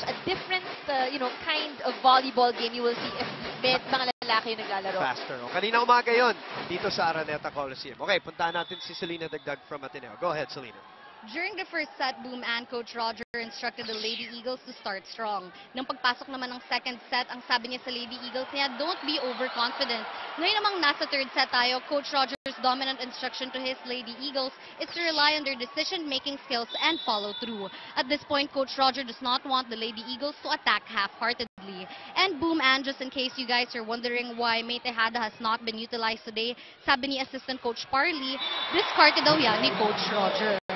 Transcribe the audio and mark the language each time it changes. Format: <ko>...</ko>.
<en>A different, kind of volleyball game you will see if</en> <tl>mga lalaki yung naglalaro. Faster. No? Kanina umaga yon dito sa Araneta Coliseum. Okay, puntahan natin si Selena Dagdag from Ateneo.</tl> <en>Go ahead,</en> <tl>Selena.</tl> <en>During the first set, Boom and Coach Roger instructed the Lady Eagles to start strong.</en> <tl>Nang pagpasok naman ng second set, ang sabi niya sa Lady Eagles niya,</tl> <en>don't be overconfident.</en> <tl>Ngayon namang nasa</tl> <en>third set tayo, Coach Roger's dominant instruction to his Lady Eagles is to rely on their decision-making skills and follow through. At this point, Coach Roger does not want the Lady Eagles to attack half-heartedly. And Boom and, just in case you guys are wondering why May Tejada has not been utilized today,</en> <tl>sabi ni Assistant Coach Parley, discarded daw yan ni Coach Roger.</tl>